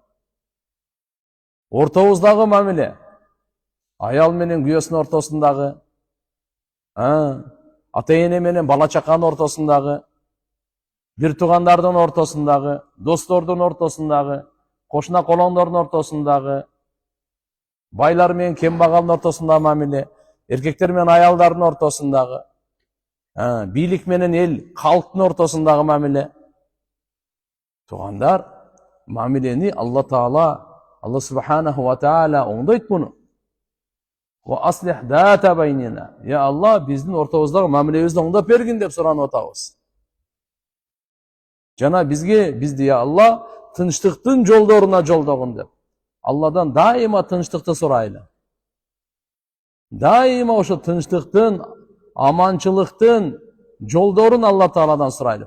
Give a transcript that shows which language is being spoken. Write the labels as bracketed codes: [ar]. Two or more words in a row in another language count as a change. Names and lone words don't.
[ky] Ортобуздагы мамиле, аял менен күйөөсүнүн ортосундагы, ата-эне менен бала чаканын ортосундагы, бир туугандардын ортосундагы, достордун ортосундагы, кошуна колоңдордун ортосундагы, байлар менен кембагалдын ортосундагы мамиле, эркектер менен аялдардын ортосундагы, бийлик менен эл, калктын ортосундагы мамиле. Туугандар, мамилени Алла Таала, Алла [ar] سبحانه وتعالى [ky] оңдойт буну. [ar] وأصلح ذات بيننا. [ky] Я Алла, биздин ортобуздагы мамилебизди оңдоп бергин деп суранып атабыз. Жана бизди я Алла тынчтыктын жолдоруна жолдогун деп. Алладан дайыма тынчтыкты сурайлы. Дайыма ошо тынчтыктын, аманчылыктын, жолдорун Алла Тааладан сурайлы.